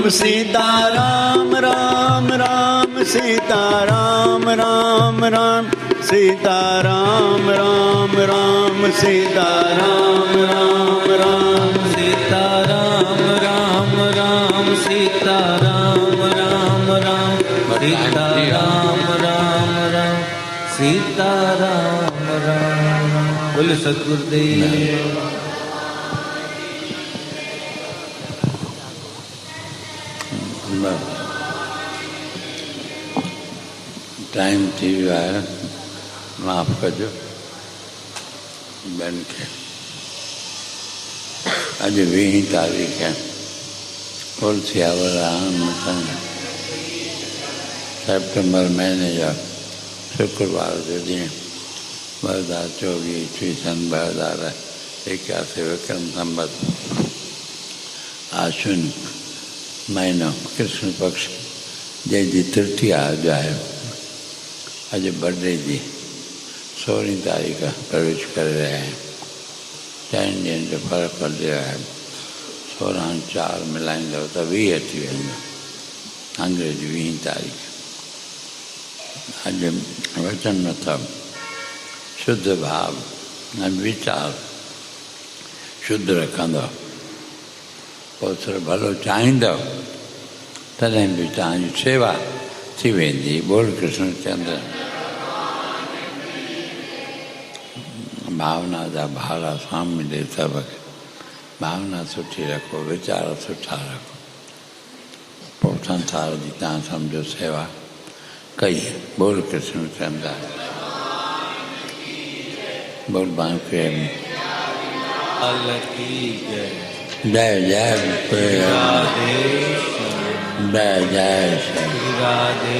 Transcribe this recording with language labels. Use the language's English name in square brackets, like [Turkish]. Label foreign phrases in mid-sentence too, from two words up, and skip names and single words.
[Sindhi] सीता राम राम राम सीता राम राम राम सीता राम राम राम सीता राम राम राम सीता राम राम राम सीता राम राम राम सीता राम राम राम सीता राम राम बोले सतगुरुदेव। टाइम थी वियो आहे, माफ़ कजो ॿियनि खे। अॼु 20 तारीख़ आहे, तुलसीयावराम सेप्टेम्बर महीने जा शुक्रवार जो ॾींहुं 2024 ईस्वी सन 2081 विक्रम संवत आश्विन महीनो कृष्ण पक्ष जंहिंजी तृतीया अॼु आहे। अॼु बर्थडे जी 16 तारीख़ प्रवेश करे रहिया आहियूं। 10 ॾींहंनि जो फ़र्क़ु पलियो आहे। 16 4 मिलाईंदव त 20 थी वेंदो, अंग्रेजी 20 तारीख़। अॼु वचन मतिलबु शुद्ध भाव ऐं वीचार शुद्ध रखंदव, पोइ सिर्फ़ु भलो चाहींदव, तॾहिं बि तव्हांजी शेवा थी वेंदी। बोल कृष्ण चंद्र। भावना जा भाड़ा स्वामी ॾे सभु। भावना सुठी रखो, वीचार सुठा रखो, पोइ संसार जी तव्हां सम्झो सेवा कई। बोल कृष्ण चंद्र। बोल बांके जय जय जय जय राधे